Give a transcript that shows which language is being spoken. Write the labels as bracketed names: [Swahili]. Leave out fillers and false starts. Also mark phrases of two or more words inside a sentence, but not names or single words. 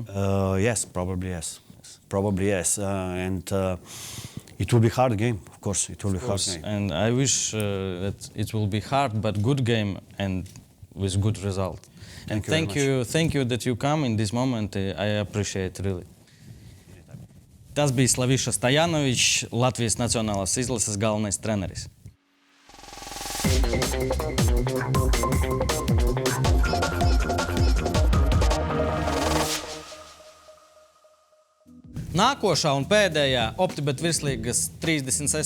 [English] Yes, probably yes. Probably yes. It will be hard game, of course. It will be hard game. And I wish that it will be hard, but good game and with good result. And thank you that you come in this moment. I appreciate really. [Latvian] Tas bija Slaviša Stojanovičs, Latvijas Nacionālās izlases galvenais treneris. Nākošā un pēdējā OptiBet virslīgas 36.